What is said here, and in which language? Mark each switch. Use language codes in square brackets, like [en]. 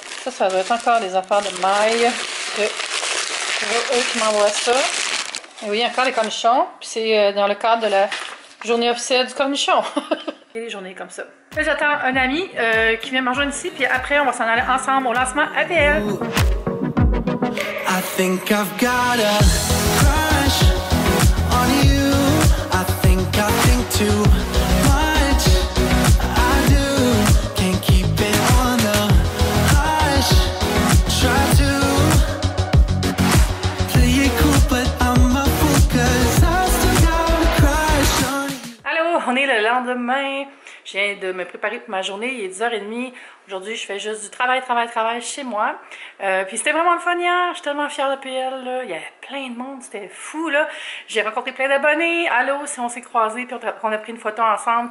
[fr] Ça doit être encore des affaires de maille. C'est eux qui m'envoient ça. Et oui, encore les cornichons. Puis c'est dans le cadre de la journée officielle du cornichon. Il y a des journées comme ça. Là, j'attends un ami qui vient me rejoindre ici. Puis après, on va s'en aller ensemble au lancement APL. [en] I think I've got a crush on you. I think too much. I do. Can't keep it on the hush. Try to play it cool, but I'm a fool 'cause I still got a crush on you. [fr] Allô, on est le lendemain. Je viens de me préparer pour ma journée, il est 10h30. Aujourd'hui, je fais juste du travail chez moi. Puis c'était vraiment le fun hier, je suis tellement fière de PL. Là. Il y avait plein de monde, c'était fou. Là. J'ai rencontré plein d'abonnés. Allô, si on s'est croisés, puis on a pris une photo ensemble.